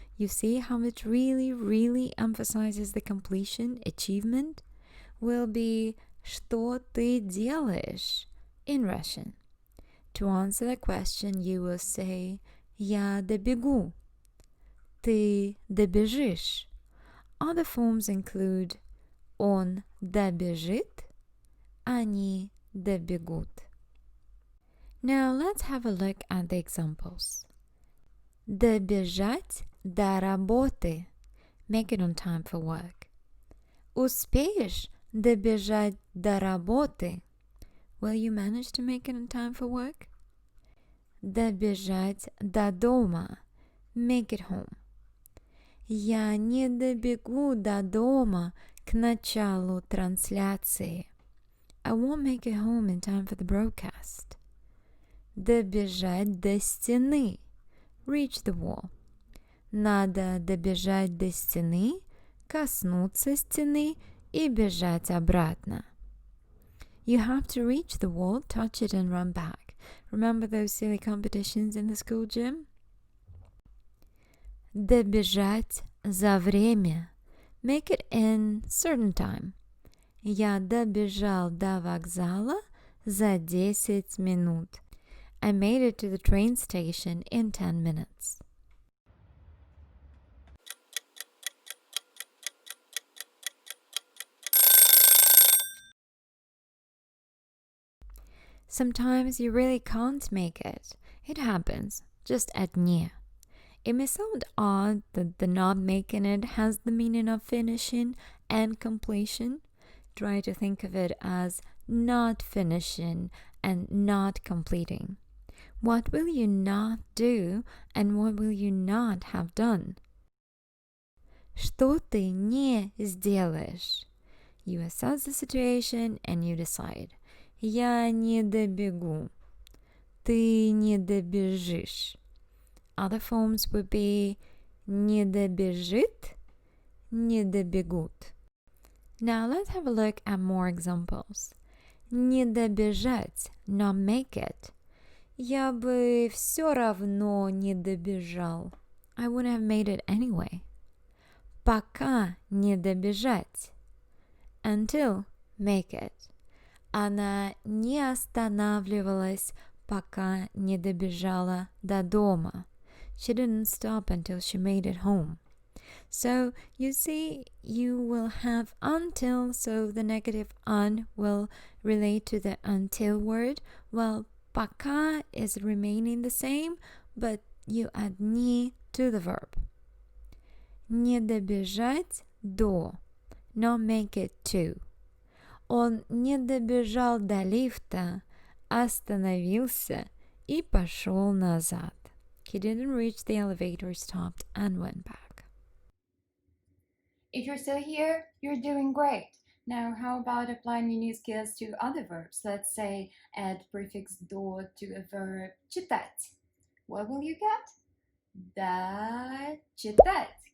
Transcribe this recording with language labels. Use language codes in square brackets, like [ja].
[en] You see how it really emphasizes the completion, achievement, will be [ru] что ты делаешь [en] in Russian. To answer the question, you will say [ru] я добегу, ты добежишь. [en] Other forms include [ru] он добежит, они добегут. [en] Now let's have a look at the examples. [ru] Добежать до работы. [en] Make it on time for work. [ru] Успеешь добежать до работы? [en] Will you manage to make it on time for work? [ru] Добежать до дома. [en] Make it home. [ru] Я не добегу до дома к началу трансляции. [en] I won't make it home in time for the broadcast. [ru] Добежать до стены. [en] Reach the wall. [ru] Надо добежать до стены, коснуться стены и бежать обратно. [en] You have to reach the wall, touch it and run back. Remember those silly competitions in the school gym? [ru] Добежать за время. [en] Make it in certain time. [ru] Я добежал до вокзала за 10 минут. [en] I made it to the train station in 10 minutes. Sometimes you really can't make it. It happens. Just add не. It may sound odd that the not making it has the meaning of finishing and completion. Try to think of it as not finishing and not completing. What will you not do and what will you not have done? [ru] Что ты не сделаешь? [en] You assess the situation and you decide. [ru] Я не добегу. Ты не добежишь. [en] Other forms would be [ru] не добежит, не добегут. [en] Now let's have a look at more examples. [ru] Не добежать, [en] not make it. [ru] Я бы все равно не добежал. [en] I wouldn't have made it anyway. [ru] Пока не добежать. [en] Until, make it. [ru] Она не останавливалась, пока не добежала до дома. [en] She didn't stop until she made it home. So, you see, you will have until, so the negative un will relate to the until word, while пока is remaining the same, but you add не to the verb. [ru] Не добежать до, [en] not make it to. [ru] Он не добежал до лифта, остановился и пошел назад. [en] He didn't reach the elevator, stopped and went back. If you're still here, you're doing great. Now, how about applying your new skills to other verbs? Let's say add prefix do to a verb читать. What will you get? [ru] Да, читать.